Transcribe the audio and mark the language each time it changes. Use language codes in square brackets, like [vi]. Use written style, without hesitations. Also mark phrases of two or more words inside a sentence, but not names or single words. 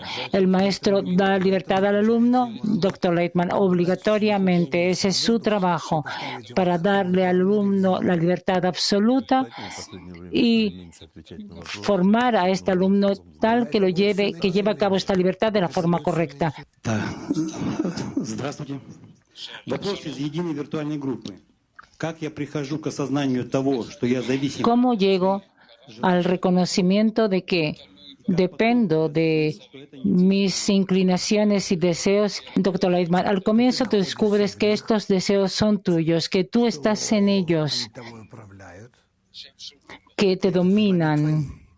[es] El maestro da libertad al alumno, Dr. Leitman, obligatoriamente. Ese es su trabajo, para darle al alumno la libertad absoluta y formar a este alumno tal que lleve a cabo esta libertad de la forma correcta. [ru] Здравствуйте. Вопрос из единой виртуальной группы. Как я прихожу к осознанию того, что я зависим? [es] ¿Cómo llego al reconocimiento de que dependo de mis inclinaciones y deseos? Dr. Leitman, al comienzo tú descubres que estos deseos son tuyos, que tú estás en ellos, que te dominan.